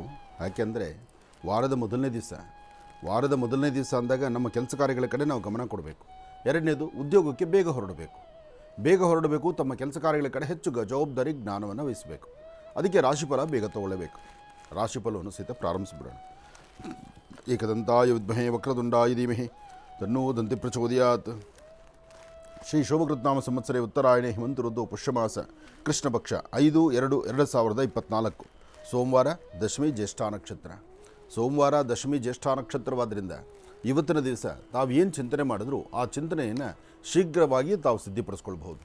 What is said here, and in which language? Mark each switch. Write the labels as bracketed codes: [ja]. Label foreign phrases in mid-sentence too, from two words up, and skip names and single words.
[kn] ಯಾಕೆಂದರೆ ವಾರದ ಮೊದಲನೇ ದಿವಸ ಅಂದಾಗ ನಮ್ಮ ಕೆಲಸ ಕಾರ್ಯಗಳ ಕಡೆ ನಾವು ಗಮನ ಕೊಡಬೇಕು. ಎರಡನೇದು, ಉದ್ಯೋಗಕ್ಕೆ ಬೇಗ ಹೊರಡಬೇಕು, ತಮ್ಮ ಕೆಲಸ ಕಾರ್ಯಗಳ ಕಡೆ ಹೆಚ್ಚು ಜವಾಬ್ದಾರಿ ಜ್ಞಾನವನ್ನು ವಹಿಸಬೇಕು. ಅದಕ್ಕೆ ರಾಶಿಫಲ ಬೇಗ ತಗೊಳ್ಳಬೇಕು. ರಾಶಿಫಲವನ್ನು ಸಹಿತ ಪ್ರಾರಂಭಿಸಿಬಿಡೋಣ. [sa] ಏಕದಂತಾಯ ವಿದ್ಮಹೇ ವಕ್ರತುಂಡಾಯ ಧೀಮಹಿ ತನ್ನೋ ದಂತಿ ಪ್ರಚೋದಯಾತ್. ಶ್ರೀ ಶೋಭಕೃತ್ನಾಮ ಸಂವತ್ಸರೇ ಉತ್ತರಾಯಣೆ ಹೇಮಂತ ಋತು ಪುಷ್ಯಮಾಸ ಕೃಷ್ಣ ಪಕ್ಷ 5/2/2024 ಸೋಮವಾರ, ದಶಮಿ ಜ್ಯೇಷ್ಠ ನಕ್ಷತ್ರ. [kn] ಸೋಮವಾರ ದಶಮಿ ಜ್ಯೇಷ್ಠ ನಕ್ಷತ್ರವಾದ್ದರಿಂದ ಇವತ್ತಿನ ದಿವಸ ತಾವು ಏನು ಚಿಂತನೆ ಮಾಡಿದ್ರೂ ಆ ಚಿಂತನೆಯನ್ನು ಶೀಘ್ರವಾಗಿ ತಾವು ಸಿದ್ಧಿಪಡಿಸ್ಕೊಳ್ಬಹುದು.